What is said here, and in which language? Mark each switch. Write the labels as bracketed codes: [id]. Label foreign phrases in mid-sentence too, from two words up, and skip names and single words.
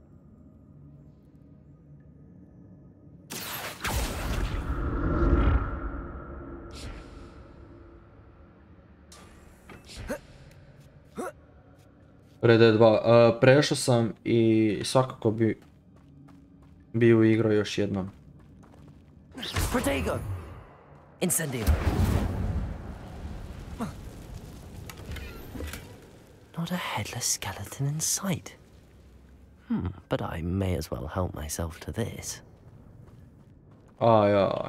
[hr] Red Dead 2. Prešao sam i svakako bi ju igrao još jednom. Protego. Incendio. [en] Not a headless skeleton in sight. But I may as well help myself to this. [hr] Aj.